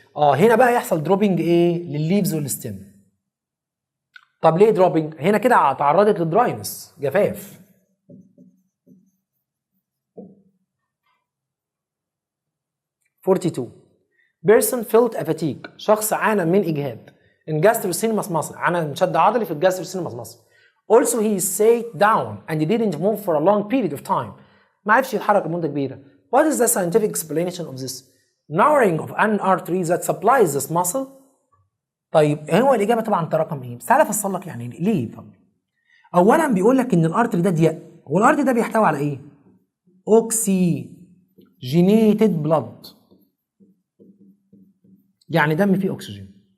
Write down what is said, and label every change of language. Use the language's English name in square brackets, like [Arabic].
[Arabic] هنا بقى يحصل dropping ايه للليفز والستيم. طب ليه dropping؟ هنا كده تعرضت للدراينس جفاف. [English] person felt a fatigue [Arabic] شخص عانى من اجهاد [English] in gastrocnemius muscle، [Arabic] عانى من شد عضلي في الجاستروسينماس muscle. [English] also he sat down and didn't move for a long period of time، [Arabic] ما عرفش يتحرك لمده كبيره. [English] what is the scientific explanation of this؟ narrowing of an artery that supplies this muscle. [Arabic] طيب هو الاجابه طبعا رقم ايه؟ بس تعالى افصل لك يعني ليه. طب اولا بيقول لك ان الارتري ده ضيق، والارتري ده بيحتوي على ايه؟ اوكسيجينيتد بلاد، يعني دم فيه اكسجين.